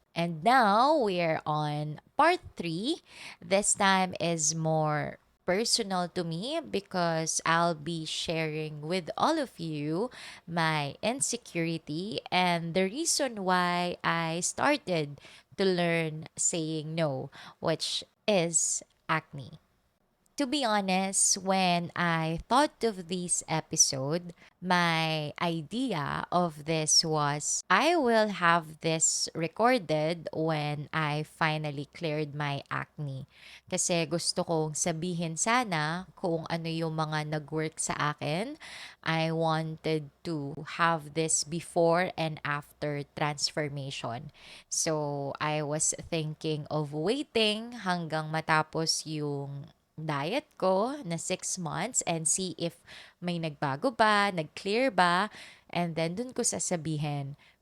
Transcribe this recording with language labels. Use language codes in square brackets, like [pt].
[en] And now we're on part 3. This time is more personal to me because I'll be sharing with all of you my insecurity and the reason why I started to learn saying no, which is acne. To be honest, when I thought of this episode, my idea of this was I will have this recorded when I finally cleared my acne. [tl] Kasi gusto kong sabihin sana kung ano yung mga nag-work sa akin. [en] I wanted to have this before and after transformation. So, I was thinking of waiting [tl] hanggang matapos yung diet ko na [en] 6 months and see if [tl] may nagbago ba, nag-clear ba, [en] and then [tl] dun ko sasabihin.